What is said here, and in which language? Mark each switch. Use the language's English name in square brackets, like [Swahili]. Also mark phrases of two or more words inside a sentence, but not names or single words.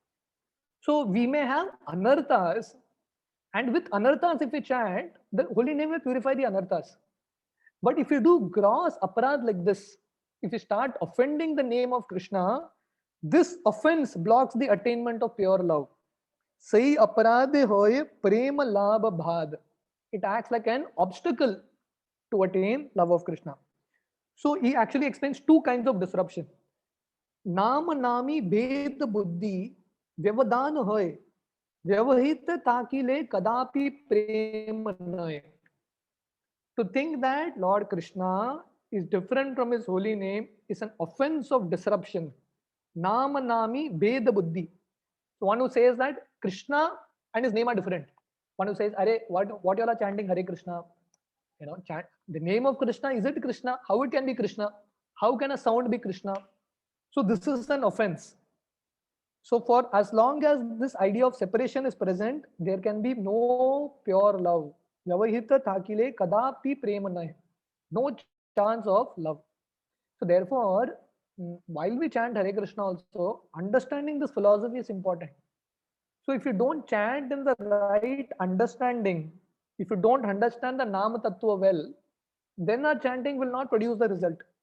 [English] So we may have anarthas, and with anarthas, if we chant, the holy name will purify the anarthas. But if you do gross aparad like this, if you start offending the name of Krishna, this offense blocks the attainment of pure love. [Bangla] সেই অপরাধে হয় প্রেম লাভ বাধ. [English] It acts like an obstacle to attain love of Krishna. So he actually explains two kinds of disruption. [Bangla] নাম নামী ভেদ বুদ্ধি ব্যবধান হয়ে ব্যবহিত থাকিলে কদাপি প্রেম নয়. [English] To think that Lord Krishna is different from his holy name is an offense of disruption. [Bangla] নাম নামী ভেদ বুদ্ধি. [English] So one who says that Krishna and his name are different. One who says, Are, what you all are chanting Hare Krishna? You know, chant the name of Krishna. Is it Krishna? How it can be Krishna? How can a sound be Krishna? So this is an offense. So for as long as this idea of separation is present, there can be no pure love. [Bangla] ব্যবহিত থাকিলে কদাপি প্রেমনয়. [English] No chance of love. So therefore, while we chant Hare Krishna also, understanding this philosophy is important. So if you don't chant in the right understanding, if you don't understand the [Bangla] নাম তত্ত্ব [English] well, then our chanting will not produce the result.